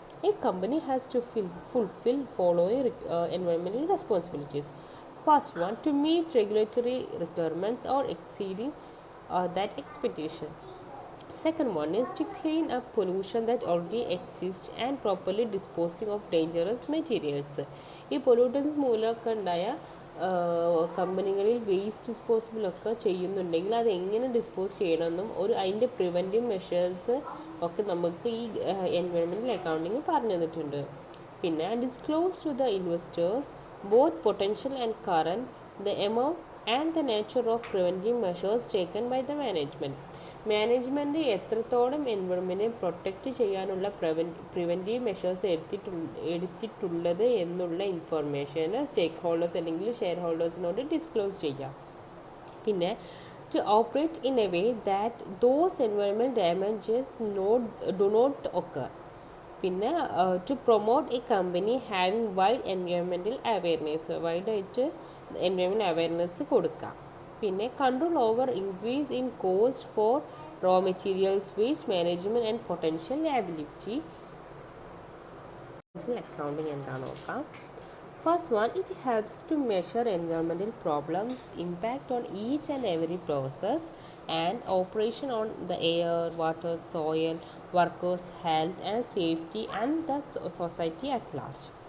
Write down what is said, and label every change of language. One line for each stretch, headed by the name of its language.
English: A company has to fulfill following environmental responsibilities. First one, to meet regulatory requirements or exceeding that expectation. Second one is to clean up pollution that already exists and properly disposing of dangerous materials.
Malayalam: ഈ pollutants മൂലമൊക്കെ ഉണ്ടായ കമ്പനികളിൽ waste ഡിസ്പോസിബിളൊക്കെ ചെയ്യുന്നുണ്ടെങ്കിൽ അത് എങ്ങനെ dispose ചെയ്യണമെന്നും അതിൻ്റെ preventive measures ഒക്കെ നമുക്ക് ഈ എൻവയോൺമെൻറ്റൽ അക്കൗണ്ടിങ് പറഞ്ഞു തന്നിട്ടുണ്ട്.
English: പിന്നെ disclose to the investors both potential and current the amount and the nature of preventive measures taken by the management.
Malayalam: Management എത്രത്തോളം എൻവയോൺമെൻറ്റിനെ പ്രൊട്ടക്റ്റ് ചെയ്യാനുള്ള പ്രിവെൻറ്റീവ് മെഷേഴ്സ് എടുത്തിട്ടുള്ളത് എന്നുള്ള ഇൻഫർമേഷന് സ്റ്റേക്ക് ഹോൾഡേഴ്സ് അല്ലെങ്കിൽ ഷെയർ ഹോൾഡേഴ്സിനോട് ഡിസ്ക്ലോസ് ചെയ്യാം.
English: പിന്നെ to operate in a way that those environment damages do not occur. പിന്നെ to promote a company having wide environmental awareness,
Malayalam: വൈഡായിട്ട് environment awareness കൊടുക്കാം.
English: പിന്നെ control over increase in cost for raw materials, waste management and potential liability.
Malayalam: Accounting എന്താണെന്ന് നോക്കാം.
English: First one, it helps to measure environmental problems, impact on each and every process and operation on the air, water, soil, workers' health and safety and the society at large.